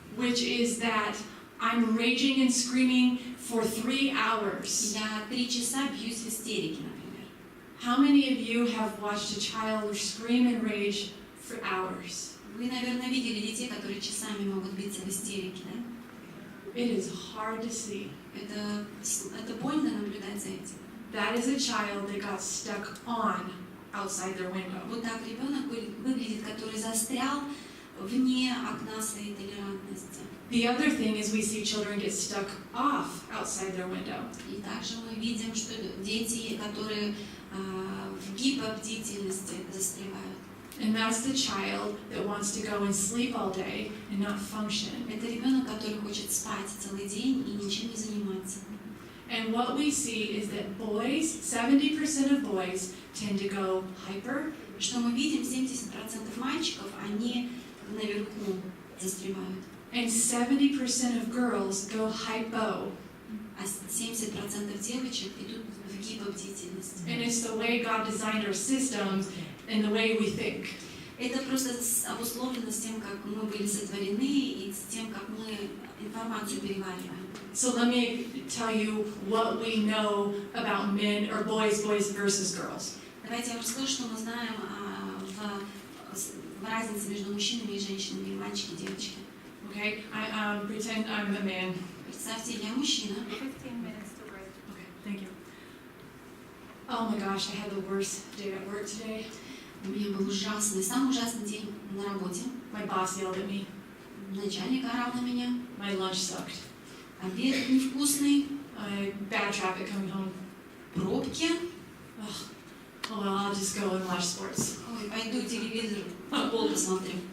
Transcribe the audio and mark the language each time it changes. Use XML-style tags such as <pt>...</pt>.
<en>Which is that I'm raging and screaming for 3 hours.</en> <ru>Я 3 часа бьюсь в истерике, например.</ru> <en>How many of you have watched a child scream and rage for hours?</en> <ru>Вы, наверное, видели детей, которые часами могут биться в истерике, да?</ru> <en>It is hard to see.</en> <ru>Это больно наблюдать за этим.</ru> <en>That is a child that got stuck on outside their window.</en> <ru>Вот так ребенок выглядит, который застрял вне окна своей толерантности.</ru> <en>The other thing is we see children get stuck off outside their window.</en> <ru>И также мы видим, что дети, которые в гипербдительности застревают.</ru> <en>And that's the child that wants to go and sleep all day and not function.</en> <ru>Это ребенок, который хочет спать целый день и ничем не заниматься.</ru> <en>And what we see is that boys, 70% of boys tend to go hyper.</en> <ru>Что мы видим, 70% мальчиков, они наверху застревают.</ru> <en>And 70% of girls go hypo.</en> <ru>А 70% девочек идут в гипербдительность.</ru> <en>And it's the way God designed our systems and the way we think.</en> <ru>Это просто обусловлено с тем, как мы были сотворены и с тем, как мы информацию перевариваем.</ru> <en>So let me tell you what we know about men or boys versus girls.</en> <ru>Давайте я вам расскажу, что мы знаем в разнице между мужчинами и женщинами, мальчики и девочки.</ru> <en>Okay, I pretend I'm a man.</en> <ru>Представьте, я мужчина.</ru> <en>15 minutes to break. Okay, thank you. Oh my gosh, I had the worst day at work today.</en> <ru>У меня был самый ужасный день на работе.</ru> <en>My boss yelled at me.</en> <ru>Начальник орал на меня.</ru> <en>My lunch sucked.</en> <ru>Обед невкусный.</ru> <en>Bad traffic coming home.</en> <ru>Пробки.</ru> <en>Oh well, I'll just go and watch sports.</en> <ru>Ой, пойду телевизор, футбол посмотрю.</ru>